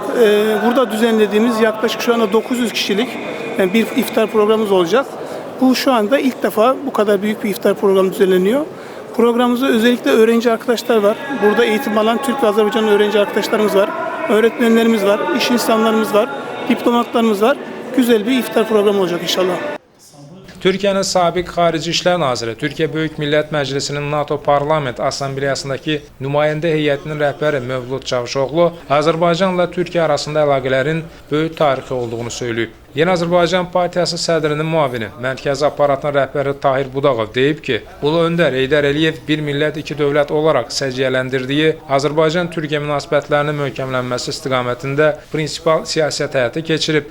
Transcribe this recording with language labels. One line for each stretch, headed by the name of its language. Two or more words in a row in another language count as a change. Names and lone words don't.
Turkish: Burada düzenlediğimiz yaklaşık şu anda 900 kişilik bir iftar programımız olacak. Bu şu anda ilk defa bu kadar büyük bir iftar programı düzenleniyor. Programımızda özellikle öğrenci arkadaşlar var. Burada eğitim alan Türk ve Azerbaycanlı öğrenci arkadaşlarımız var. Öğretmenlerimiz var, iş insanlarımız var, diplomatlarımız var. Güzel bir iftar programı olacak inşallah.
Azerbaijani: Türkiyənin sabiq Xarici İşlər Naziri, Türkiyə Böyük Millət Məclisinin NATO Parlament Assambleyasındakı nümayəndə heyətinin rəhbəri Mövlud Çavuşoğlu Azərbaycanla Türkiyə arasında əlaqələrin böyük tarixi olduğunu söyləyib. Yeni Azərbaycan Partiyası sədrinin müavini, mərkəzi aparatın rəhbəri Tahir Budaqov deyib ki, Ulu Öndər Heydər Əliyev bir millət, iki dövlət olaraq səciyyələndirdiyi Azərbaycan-Türkiyə münasibətlərinin möhkəmlənməsi istiqamətində prinsipal siyasət həyata keçirib.